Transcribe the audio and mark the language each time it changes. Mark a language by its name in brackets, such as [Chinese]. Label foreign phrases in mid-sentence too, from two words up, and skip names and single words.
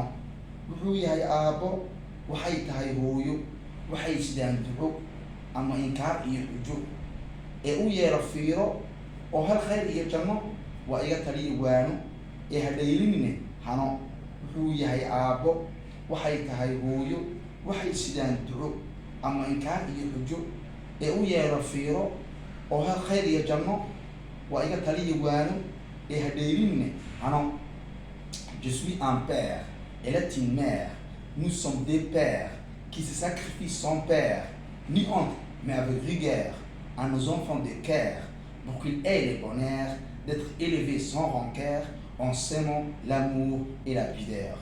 [Somali] Wuxuu yahay aabo, waxay tahay hooyo, waxay sidaan duco ama inkaar iyo xujo ee u yeelo fiiro oo hal khayr iyo janno, waa iga taliya waano ee hadhaylin hano. Wuxuu yahay aabo, waxay tahay hooyo, waxay sidaan duco ama inkaar iyo xujo ee u yeelo fiiro oo hal khayr iyo janno, waa iga taliya waano ee hadhaylin hano. [French] Je suis un père, elle est une mère, nous sommes des pères qui se sacrifient sans père, ni honte, mais avec rigueur, à nos enfants de cœur, pour qu'ils aient le bonheur d'être élevés sans rancœur, en s'aimant l'amour et la pudeur.